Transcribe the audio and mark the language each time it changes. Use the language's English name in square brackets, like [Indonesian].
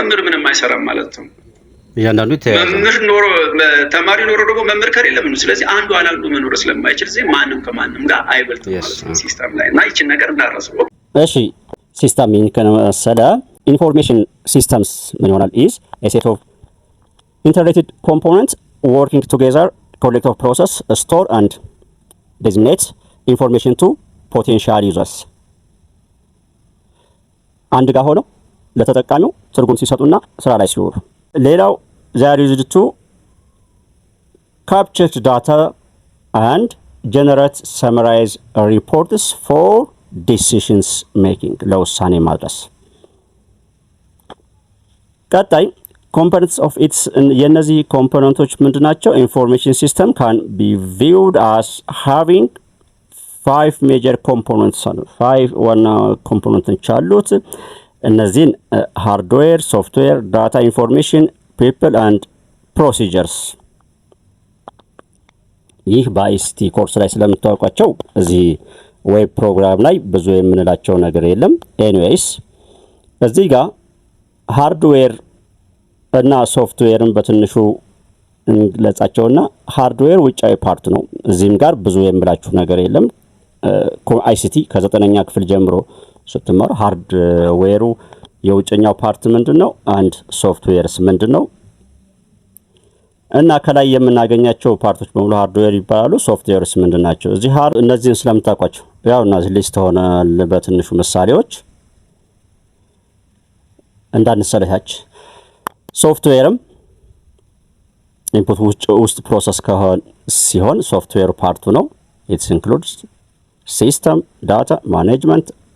[Amharic] መምህር ምንም አይሰራም ማለት ነው። ያንዳንዱ መምህር ኖሮ ተማሪ ኖሮ ደግሞ መምህር ከሌለ ምን? ስለዚህ አንዱ አላንዱ መኖር ስለማይችል እዚህ ማንም ከማንም ጋር አይበልጥም ማለት ነው ሲስተም ላይ እና ይችን ነገር እንዳረሰው። እሺ ሲስተም ከመሰለ ኢንፎርሜሽን ሲስተምስ ምን ይሆናል? [English] is a set of interrelated components working together collective process store and disseminate information to potential users። [Amharic] አንድ ጋር ሆነው ለተጠቃሚው ትርጉም ሲሰጡና ስራ ላይ ሲውሉ። ሌላው [English] they are used to capture data and generate summarize reports for decisions making [Amharic] ለውሳኔ ማድረስ። ቀጣይ [English] components of its [Amharic] የነዚህ ኮምፖነንቶች ምንድናቸው? ኢንፎርሜሽን ሲስተም [English] can be viewed as having 5 major components [Amharic] አሉ። 5 ዋና ኮምፖነንቶች አሉት። እነዚህን ሃርድዌር፣ ሶፍትዌር፣ ዳታ፣ ኢንፎርሜሽን፣ ፒፕል ኤንድ ፕሮሲጀርስ። ይህ በአይሲቲ ኮርስ ላይ ስለምታውቋቸው እዚህ ዌብ ፕሮግራም ላይ ብዙ የምንላቸው ነገር የለም። ኤኒዌይስ እዚህ ጋር ሃርድዌር እና ሶፍትዌርን በትንሹ እንግለጻቸውና ሃርድዌር ውጫዊ ፓርት ነው። እዚህም ጋር ብዙ የምላችሁ ነገር የለም። አይሲቲ ከ9ኛ ክፍል ጀምሮ ስትማሩ ሃርድዌሩ የውጭኛው ፓርት ምንድነው? አንድ ሶፍትዌርስ ምንድነው? እና ከላይ የምናገኛቸው ፓርቶች በሙሉ ሃርድዌር ይባላሉ። ሶፍትዌርስ ምንድናቸው? እዚህ እነዚህን ስለምታውቋቸው ያው እነዚህ ሊስት ሆነል በትንሹ ምሳሌዎች እንዳንሰለቻች። ሶፍትዌርም ኢንፑት ውስጥ ፕሮሰስ ሲሆን ሶፍትዌር ፓርቱ ነው። [English] it includes system data management።